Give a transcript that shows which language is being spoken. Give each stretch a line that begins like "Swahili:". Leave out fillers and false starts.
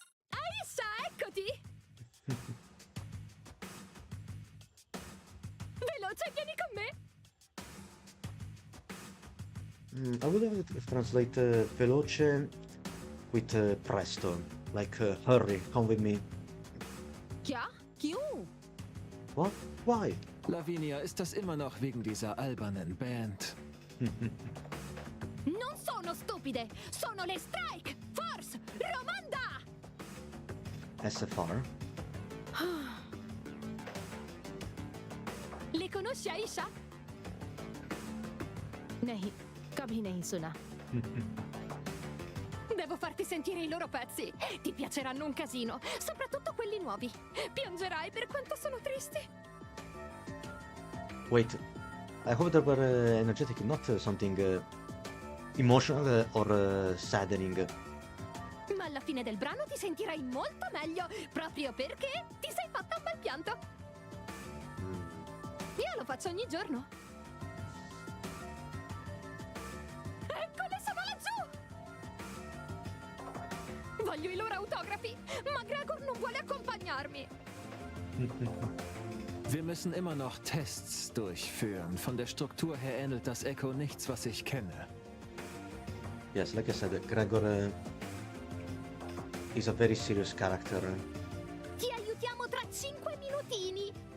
Italian: Aisha, eccoti! Veloce, vieni con me!
English: I would have translate veloce with presto, like hurry, come with me.
Hindi: Kya? Kyun?
English: What? Why?
German: Lavinia, ist das immer noch wegen dieser albernen Band?
Italian: Non sono stupide! Sono le Strike! Force! Romanda! SFR? Le conosci, Aisha?
Hindi: नहीं, कभी नहीं सुना.
Italian: Devo farti sentire i loro pezzi. Ti piaceranno un casino, soprattutto quelli nuovi. Piangerai per quanto sono tristi.
English: Wait, I hope they were energetic, not something emotional or saddening.
Italian: Ma alla fine del brano ti sentirai molto meglio, proprio perché ti sei fatta un bel pianto. Io lo faccio ogni giorno. Eccole, sono laggiù! Voglio i loro autografi, ma Gregor non vuole accompagnarmi.
German: Wir müssen immer noch Tests durchführen. Von der Struktur her ähnelt das Echo nichts, was ich kenne.
English: Yes, like I said, Gregor is a very serious character.
Italian: Ti aiutiamo tra 5 minutini.